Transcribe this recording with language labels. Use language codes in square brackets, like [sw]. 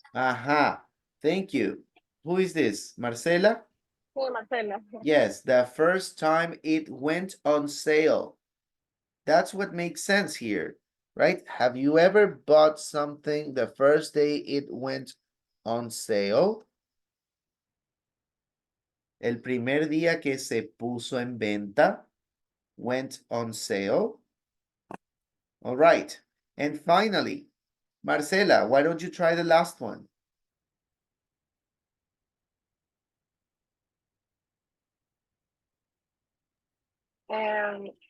[en] Aha. Thank you. Who is this? Marcela? [es] Sí, Marcela. [en] Yes, the first time it went on sale. That's what makes sense here, right? Have you ever bought something the first day it went on sale? [es] El primer día que se puso en venta [en] went on sale. All right. And finally, Marcela, why don't you try the last one? Um,